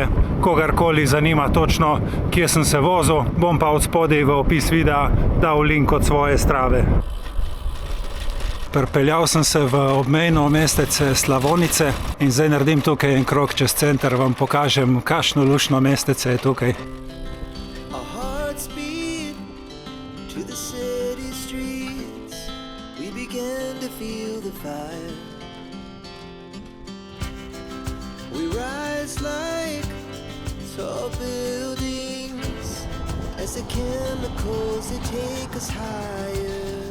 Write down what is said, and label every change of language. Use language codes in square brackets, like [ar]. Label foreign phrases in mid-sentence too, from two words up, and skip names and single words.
[sl] Kogarkoli zanima točno, kje sem se vozil, bom pa od spodaj v opis videa dal link od svoje Strave. Pripeljal sem se v obmejno mestece Slavonice in zdaj naredim tukaj en krog čez center, vam pokažem, kakšno luštno mestece je tukaj. [en] We rise like tall buildings as the chemicals they take us higher.